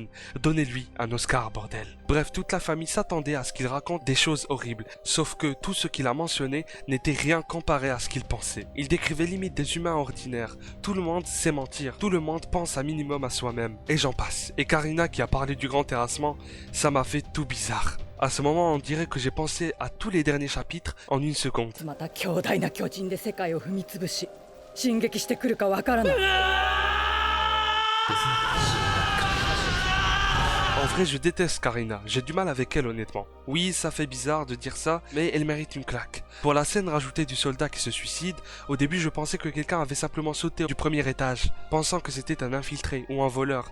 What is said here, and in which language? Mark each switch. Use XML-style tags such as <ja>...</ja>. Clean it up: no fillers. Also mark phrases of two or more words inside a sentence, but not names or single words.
<fr>Donnez-lui un Oscar, bordel. Bref, toute la famille s'attendait à ce qu'il raconte des choses horribles, sauf que tout ce qu'il a mentionné n'était rien comparé à ce qu'il pensait. Il décrivait limite des humains ordinaires. Tout le monde sait mentir, tout le monde pense un minimum à soi-même. Et j'en passe. Et Karina qui a parlé du grand terrassement, ça m'a fait tout bizarre. À ce moment, on dirait que j'ai pensé à tous les derniers chapitres en une seconde.</fr> <ja>また強大な巨人で世界を踏み潰し進撃してくるかわからない。</ja> <fr>En vrai, je déteste Karina, j'ai du mal avec elle honnêtement. Oui, ça fait bizarre de dire ça, mais elle mérite une claque. Pour la scène rajoutée du soldat qui se suicide, au début je pensais que quelqu'un avait simplement sauté du premier étage, pensant que c'était un infiltré ou un voleur.</fr>